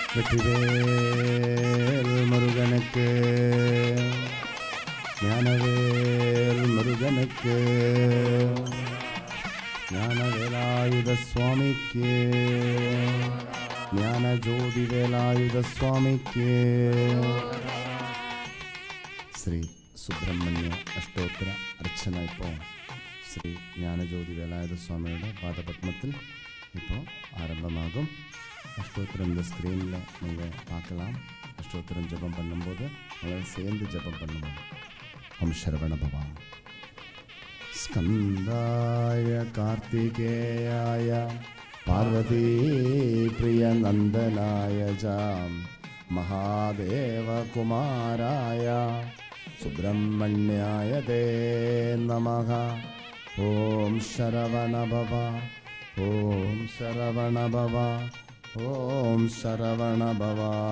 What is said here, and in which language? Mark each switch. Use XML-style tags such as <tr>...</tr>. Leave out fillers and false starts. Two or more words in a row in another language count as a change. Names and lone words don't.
<ta>வெற்றிவேல் முருகனுக்கு, ஞானவேல் முருகனுக்கு, ஞானவேலாயுத சுவாமிக்கு, ஞான ஜோதி வேலாயுத சுவாமிக்கு.</ta> <ml>ശ്രീ സുബ്രഹ്മണ്യ അഷ്ടോത്തര അർച്ചന ഇപ്പോൾ ശ്രീ ജ്ഞാനജ്യോതി വേലായുധ സ്വാമിയുടെ പാദപത്മത്തിൽ ഇപ്പോൾ ആരംഭമാകും.</ml> <ta>அஷ்டோத்திரம் இந்த ஸ்க்ரீனில் நீங்கள் பார்க்கலாம். அஷ்டோத்திரம் ஜபம் பண்ணும்போது உங்களை சேர்ந்து ஜபம் பண்ணுவோம்.</ta> <sa>ओम् शरवण भव। स्कन्दाय कार्त्तिकेयाय पार्वती प्रिय नन्दनाय जाम् महादेव कुमाराय सुब्रह्मण्याय ते नमः. ओम शरवण भव, ओम शरवण भव, ओम शरवण भव.</sa>